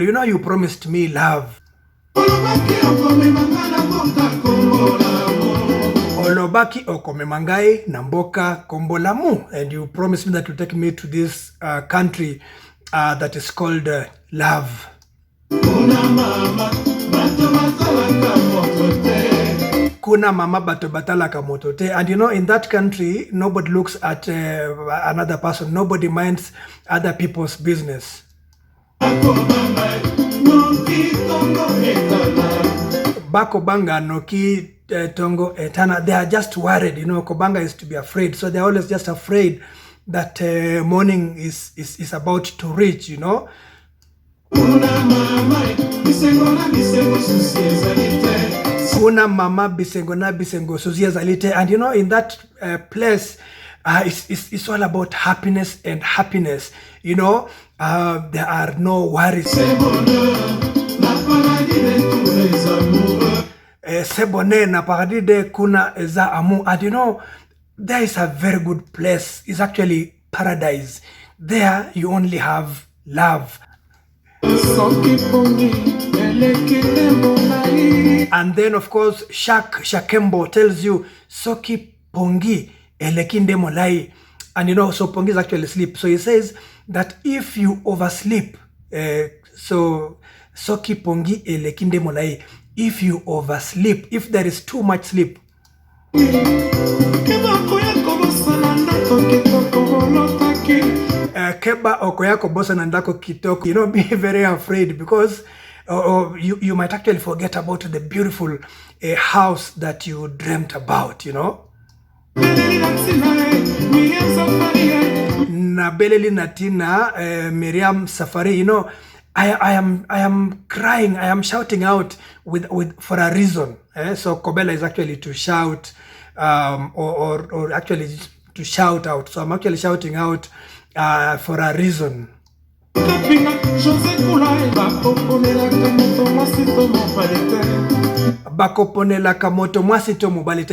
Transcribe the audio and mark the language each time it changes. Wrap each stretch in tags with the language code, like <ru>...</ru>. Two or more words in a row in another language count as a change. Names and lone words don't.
<en>You know, you promised me love.</en> <ln>Olobaki okomemangai na mboka kombo lamu.</ln> <en>And you promised me that you take me to this country that is called love.</en> <ln>Kuna mama bato batala kamotote.</ln> <en>And you know, in that country, nobody looks at another person. Nobody minds other people's business.</en> <ln>Bakobanga noki tongo etana.</ln> <en>They are just worried, you know. Kobanga is to be afraid, so they're always just afraid that morning is about to reach, you know.</en> <ln>Kuna mama bisengo na bisengo susia zalite,</ln> <en>and you know, in that place, it's all about happiness and happiness, you know. There are no worries.</en> <ln>Sebone na paradide kuna eza amu,</ln> <en>and you know, there is a very good place. It's actually paradise. There you only have love. And then of course Shakembo tells you</en> <ln>Soki Pongi Elekinde Molai.</ln> <en>And you know, so Pongi is actually sleep. So he says that if you oversleep, so</en> <ln>Soki Pongi Elekinde Molai,</ln> <en>if you oversleep, if there is too much sleep,</en> <ln>Keba okoyako bosa nandako kitoko,</ln> <en>you know, be very afraid, because you might actually forget about the beautiful house that you dreamt about, you know.</en> <ln>Na beleli natina Miriam Safari,</ln> <en>you know, I am crying, I am shouting out with for a reason. So Kobela is actually to shout, or actually to shout out. So I'm actually shouting out for a reason.</en> <ln>Bakoponela kamoto mwasito mobalite.</ln>